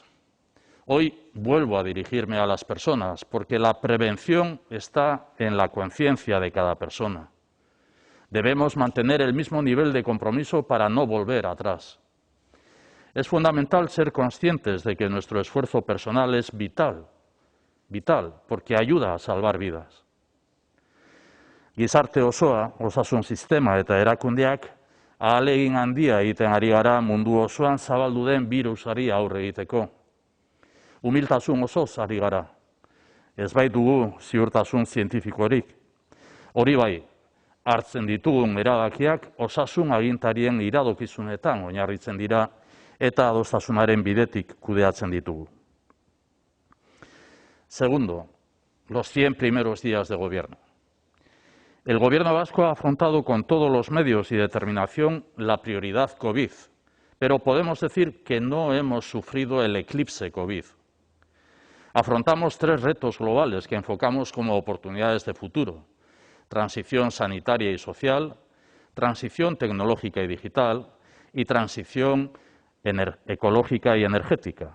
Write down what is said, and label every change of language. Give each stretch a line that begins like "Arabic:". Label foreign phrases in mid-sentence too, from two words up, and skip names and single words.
Spanish: Hoy vuelvo a dirigirme a las personas, porque la prevención está en la conciencia de cada persona. Debemos mantener el mismo nivel de compromiso para no volver atrás. Es fundamental ser conscientes de que nuestro esfuerzo personal es vital, porque ayuda a salvar vidas.
Basque: Gizarte osoa, osasun sistema eta erakundeak, ahalegin handia egiten ari gara mundu osoan zabaldu den birusari aurre egiteko. Humiltasun osoz ari gara. Ez baitugu ziurtasun zientifikorik. Hori bai, hartzen ditugun erabakiak osasun agintarien iradokizunetan oinarritzen dira eta adostasunaren bidetik kudeatzen ditugu.
Spanish: Segundo, los 100 primeros días de gobierno. El Gobierno vasco ha afrontado con todos los medios y determinación la prioridad COVID, pero podemos decir que no hemos sufrido el eclipse COVID. Afrontamos 3 retos globales que enfocamos como oportunidades de futuro: transición sanitaria y social, transición tecnológica y digital y transición ecológica y energética.